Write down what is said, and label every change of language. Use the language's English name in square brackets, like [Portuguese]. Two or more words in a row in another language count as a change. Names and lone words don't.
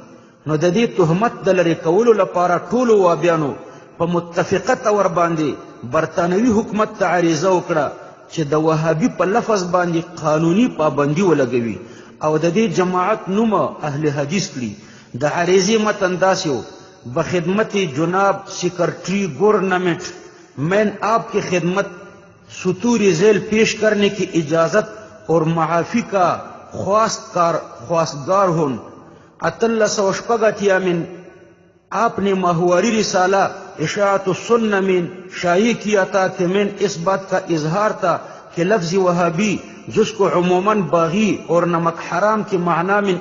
[Pashto] نو د دې تهمت د لرې کولو لپاره ټولو وابیانو په متفقه طور باندې برطانوي حکومت ته عریضه وکړه چې د وهابي په لفظ باندې قانوني پابندي ولګوي او د دې جماعت نوم اهل حدیث کړي. د عریضې متن داسې و: [Urdu] بخدمت جناب سیکرٹری گورنمنٹ مین آپ کی خدمت سطور ذیل پیش کرنے کی اجازت اور معافی کا خواستگار ہوں. 1888 میں آپ نے ماہواری رسالہ اشاعت السنہ میں شائع کیا تھا کہ میں اس بات کا اظہار تھا کہ لفظ وہابی جس کو عموماً باغی اور نمک حرام کے معنی میں